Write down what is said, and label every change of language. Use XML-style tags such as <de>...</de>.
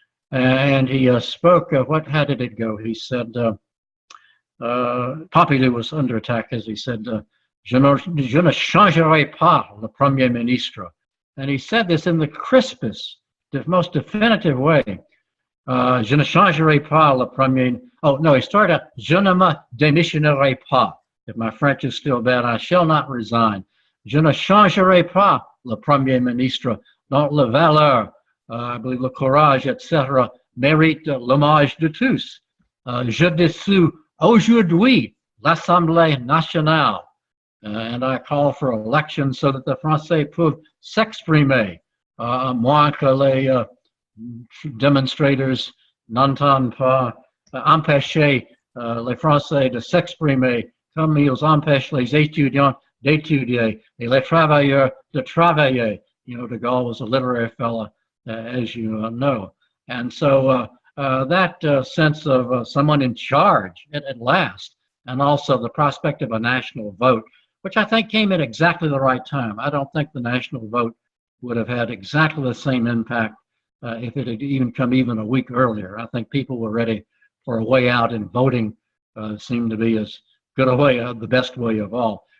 <en>And he spoke, how did it go? He said, Pompidou was under attack, as he said,</en> <fr>je ne changerai pas le Premier Ministre.</fr> <en>And he said this in the crispest, the most definitive way.</en> <fr>Je ne changerai pas le Premier.</fr> <en>Oh, no, he started out,</en> <fr>je ne me démissionnerai pas.</fr> <en>If my French is still bad, I shall not resign.</en> <fr>Je ne changerai pas le Premier Ministre, dont la valeur,</fr> <en>I believe</en> <fr>le courage, etc., mérite l'hommage de tous. Je dissous aujourd'hui l'Assemblée nationale.</fr> <en>And I call for elections so that the</en> <fr>Français peuvent s'exprimer, moins que les démonstrateurs n'entendent pas, empêcher les Français de s'exprimer comme ils empêchent les étudiants d'étudier et les travailleurs de travailler.</fr> <en>You know, de Gaulle was a literary fellow, as you know. And so that sense of someone in charge at last, and also the prospect of a national vote, which I think came at exactly the right time. I don't think the national vote would have had exactly the same impact if it had even come even a week earlier. I think people were ready for a way out, and voting seemed to be as good a way, the best way of all.</en>